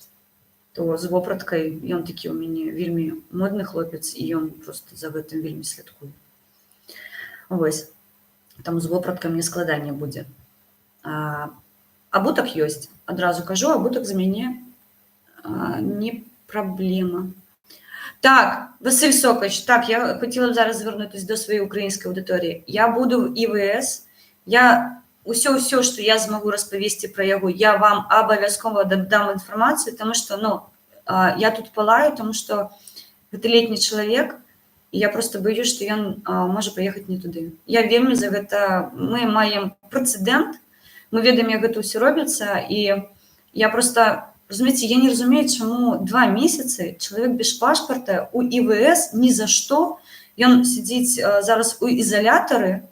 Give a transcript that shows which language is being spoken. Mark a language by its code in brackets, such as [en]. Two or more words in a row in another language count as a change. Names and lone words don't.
[be] То з вопраткай ён такі ў мяне вельмі модны хлопец, і ён просто за гэтым вельмі слідкуе. Вось. Таму з вопраткай мне складанне будзе. Абутак ёсць. Адразу кажу, абутак за мяне не праблема. [uk] Так, Василь Сокач, так, я хотіла б зараз звернутися до своєї української аудиторії. [be] Я буду в ІВС, ўсё, што я змагу распавесці пра яго, я вам абавязкова дам інфармацыю, таму што, ну, я тут палаю, таму што гэта летні чалавек, і я просто боюсь, што ён можа паехаць не туды. Я вельмі за гэта, мы маем прэцэдэнт, мы ведаем, як гэта ўсё робіцца, і я просто, разумееце, я не разумею, чаму 2 месяцы чалавек без пашпарта у ІВС ні за што, ён сидзіць зараз у ізалятары.